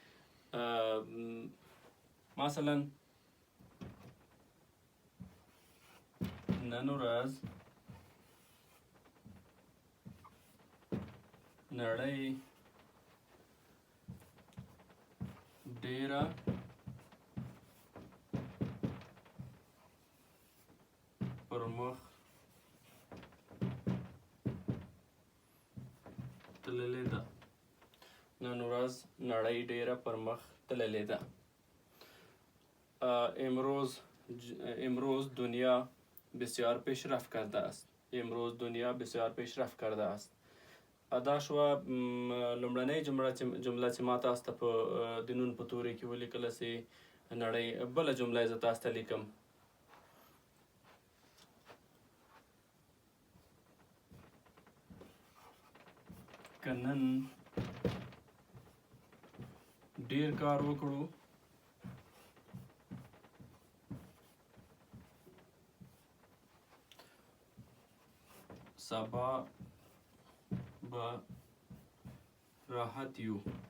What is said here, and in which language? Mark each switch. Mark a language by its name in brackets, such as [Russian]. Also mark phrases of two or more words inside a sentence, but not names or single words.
[Pashto] مثلا نن ورځ نړۍ ډیره پرمخ تللې ده. نن ورځ نړۍ ډیره پرمخ تللې ده. [Persian] امروز دنیا بسیار پیشرفت کرده است. امروز دنیا بسیار پیشرفت کرده است. [Pashto] دا شوه لومړنۍ جمله چې ما تاسو ته په د نون په توري کې ولیکله چې نړۍ. بله جمله یې زه تاسو ته لیکم. که نن ډیر کار وکړو سبا به راحت یو.